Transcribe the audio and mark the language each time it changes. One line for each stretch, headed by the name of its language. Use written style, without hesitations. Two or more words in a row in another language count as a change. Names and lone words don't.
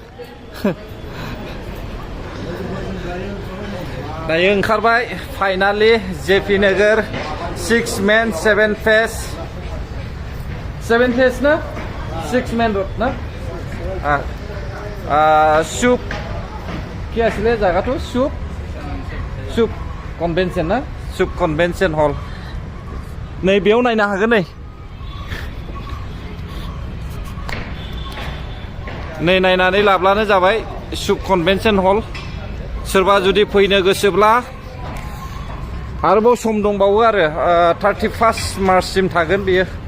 Bodo: दायो ओंखारबाय फाइनालि जेपि नोगोर 6 मेन 7 फेस 7 फेस ना 6 मेन रोड ना सुप
Assamese: কি আছিলে জায়গাটো সুপ সুপ কনভেনশন না সুপ কনভেনশন হল
Bodo: नै बेयाव नायनो हागोन नै नायनानै लाब्लानो जाबाय सुप कनभेनशन हल सोरबा जुदि फैनो गोसोब्ला आरोबाव सम दंबावो आरो 31 मार्चसिम थागोन बियो